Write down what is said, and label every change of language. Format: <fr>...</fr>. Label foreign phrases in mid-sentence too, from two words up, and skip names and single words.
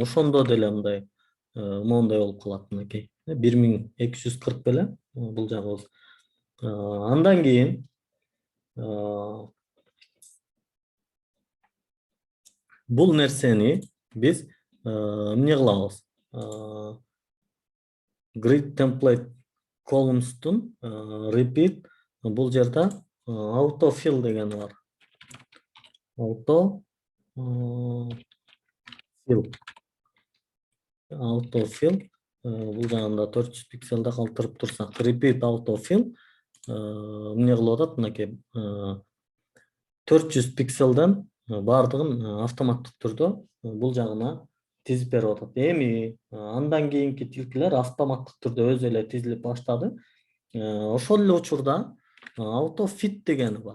<ky>Ошондо деле мындай моундай болуп калат мынакей. 1240 беле бул жагыбыз. Андан кийин бул нерсени биз эмне кылабыз?</ky> <en>Grid template columns'тун repeat</en> <ky>бул жерде autofill деген бар. Autofill бул жагында 400 пикселде калтырып турсак,</ky> <en>repeat autofill</en> <ky>эмне кылып атат? Мынакей 400 пикселден баардыгын автоматтык түрдө бул жагына тизип берип атат. Эми андан кийинки тилкелер автоматтык түрдө өзү эле тизилип баштады. Ошол эле учурда autofit дегени бар.</ky>